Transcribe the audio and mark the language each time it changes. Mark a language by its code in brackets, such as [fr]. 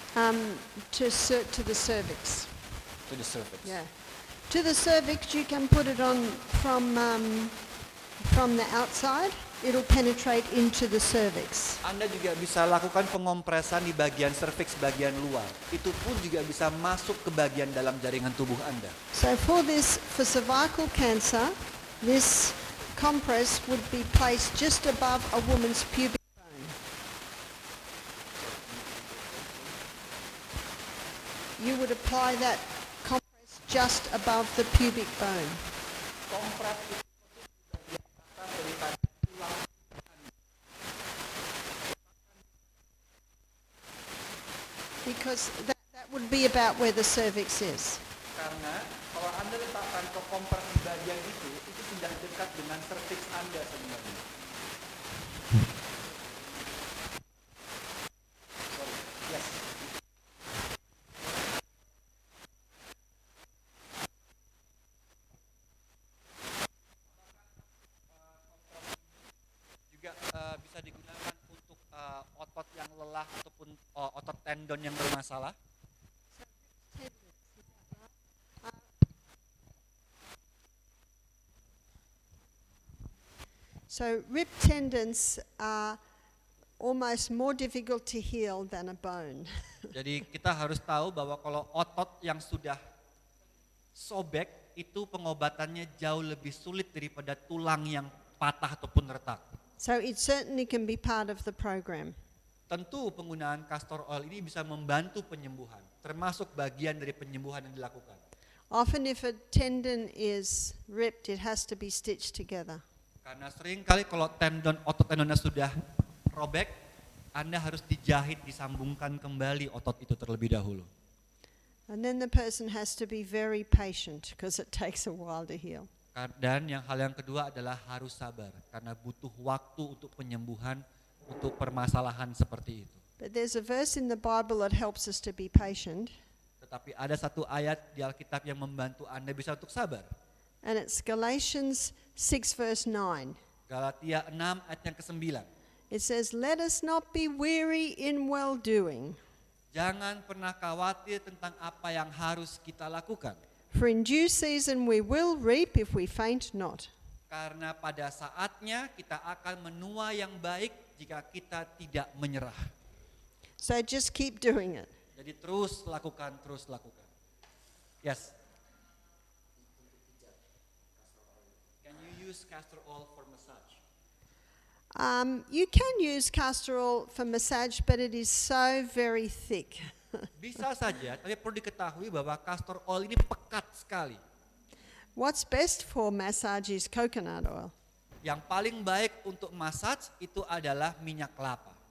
[en] To the cervix. to the cervix? Yeah. To the cervix, you can put it on from the outside. It'll penetrate into the cervix. [id] Anda juga bisa lakukan pengompresan di bagian cervix bagian luar. Itu pun juga bisa masuk ke bagian dalam jaringan tubuh Anda. [en] So for cervical cancer, this compress would be placed just above a woman's pubic bone. You would apply that compress just above the pubic bone. [id] Kompres itu bagian atas daripada tulang. [en] Because that would be about where the cervix is. [id] Karena kalau Anda letakkan ke kompres di bagian itu sudah dekat dengan cervix Anda sebenarnya. [en] Sorry. Yes. [id] Juga bisa digunakan untuk otot yang lelah ataupun otot tendon yang bermasalah. [en] So rib tendons are almost more difficult to heal than a bone. [id] Jadi kita harus tahu bahwa kalau otot yang sudah sobek itu pengobatannya jauh lebih sulit daripada tulang yang patah ataupun retak. [en] So it certainly can be part of the program. [id] Tentu penggunaan castor oil ini bisa membantu penyembuhan, termasuk bagian dari penyembuhan yang dilakukan. [en] Often if a tendon is ripped, it has to be stitched together. [id] Karena sering kali kalau otot tendonnya sudah robek, Anda harus dijahit, disambungkan kembali otot itu terlebih dahulu. [en] And then the person has to be very patient because it takes a while to heal. [id] Dan hal yang kedua adalah harus sabar, karena butuh waktu untuk penyembuhan, untuk permasalahan seperti itu. [en] But there's a verse in the Bible that helps us to be patient, [id] Tetapi ada satu ayat di Alkitab yang membantu Anda bisa untuk sabar. [en] and it's Galatians 6 verse 9. [id] Galatia 6 ayat yang ke-9. [en] It says, "Let us not be weary in well-doing, [id] Jangan pernah khawatir tentang apa yang harus kita lakukan. [en] for in due season we will reap if we faint not." [id] Karena pada saatnya kita akan menuai yang baik jika kita tidak menyerah. [en] So just keep doing it. [id] Jadi terus lakukan, terus lakukan. [en] Yes. Can you use castor oil for massage? You can use castor oil for massage, but it is so very thick. [id] Bisa saja, tapi perlu diketahui bahwa castor oil ini pekat sekali. [en] What's best for massage is coconut oil. [id] Yang paling baik untuk massage itu adalah minyak kelapa.